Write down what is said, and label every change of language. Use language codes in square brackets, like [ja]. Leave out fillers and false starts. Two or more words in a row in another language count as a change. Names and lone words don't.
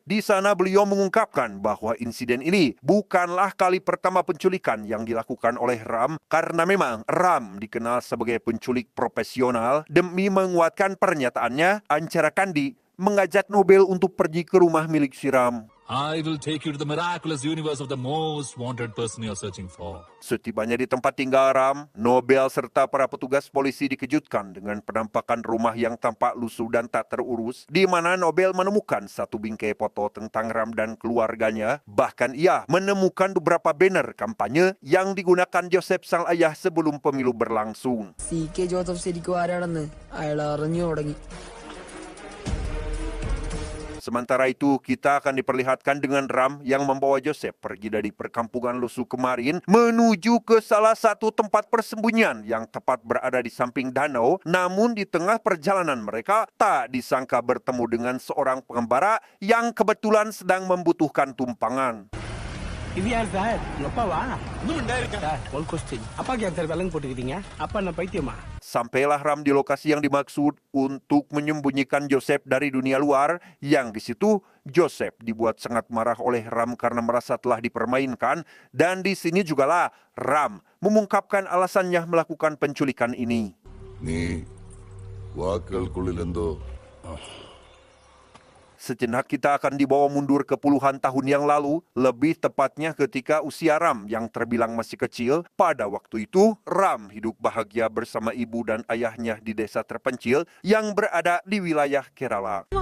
[id] Di sana beliau mengungkapkan bahwa insiden ini bukanlah kali pertama penculikan yang dilakukan oleh Ram, karena memang Ram dikenal sebagai penculik profesional. Demi menguatkan pernyataannya, Ancara Kandi mengajak Nobel untuk pergi ke rumah milik si Ram. [en] I will take you to the miraculous universe of the most wanted person you're searching for. [id] Setibanya di tempat tinggal Ram, Nobel serta para petugas polisi dikejutkan dengan penampakan rumah yang tampak lusuh dan tak terurus, di mana Nobel menemukan satu bingkai foto tentang Ram dan keluarganya. Bahkan ia menemukan beberapa banner kampanye yang digunakan Joseph sang ayah sebelum pemilu berlangsung. [ml] CK Joseph ശരിക്കും ആരാണെന്ന് അയാൾ അറിഞ്ഞു തുടങ്ങി. [id] Sementara itu, kita akan diperlihatkan dengan Ram yang membawa Joseph pergi dari perkampungan Lusu kemarin menuju ke salah satu tempat persembunyian yang tepat berada di samping danau. Namun di tengah perjalanan mereka, tak disangka bertemu dengan seorang pengembara yang kebetulan sedang membutuhkan tumpangan. [ta] இது யார் சார் அப்பாவா சார் ஒரு கொஸ்டின் அப்பாக்கு யார் சார் விலங்கு போட்டுக்கிறீங்க அப்பா என்ன பைத்தியமா? [id] Sampailah Ram di lokasi yang dimaksud untuk menyembunyikan Joseph dari dunia luar, yang di situ Joseph dibuat sangat marah oleh Ram karena merasa telah dipermainkan, dan di sini jugalah Ram mengungkapkan alasannya melakukan penculikan ini. [ml] നീ വാക്കുകൾക്കുള്ളിൽ എന്തോ [id] Sejenak kita akan dibawa mundur ke puluhan tahun yang lalu, lebih tepatnya ketika usia Ram yang terbilang masih kecil. Pada waktu itu, Ram hidup bahagia bersama ibu dan ayahnya di desa terpencil yang berada di wilayah Kerala.